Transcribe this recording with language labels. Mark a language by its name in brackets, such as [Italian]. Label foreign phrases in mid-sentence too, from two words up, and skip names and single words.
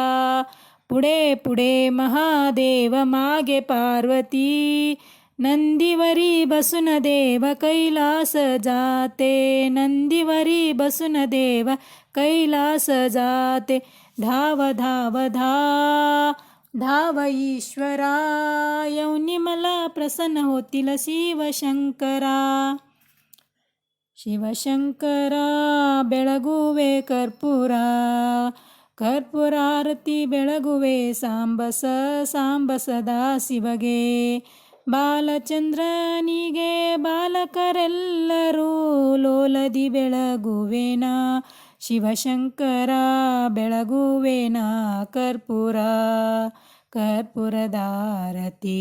[Marathi] पुढे पुढे महादेव मागे पार्वती नंदीवरी बसून देव कैलास जाते. नंदीवरी बसून देव कैलास जाते. धाव धाव धाव ईश्वरा यौनिमला प्रसन्न होतील शिवशंकरा. [Kannada] ಶಿವಶಂಕರ ಬೆಳಗುವೆ ಕರ್ಪೂರ ಕರ್ಪೂರಾರತಿ ಬೆಳಗುವೆ ಸಾಂಬಸ ಸಾಂಬಸದ ಶಿವಗೆ. ಬಾಲಚಂದ್ರನಿಗೆ ಬಾಲಕರೆಲ್ಲರೂ ಲೋಲದಿ ಬೆಳಗುವೆನ ಶಿವಶಂಕರ ಬೆಳಗುವೆನ ಕರ್ಪೂರ ಕರ್ಪೂರದಾರತಿ.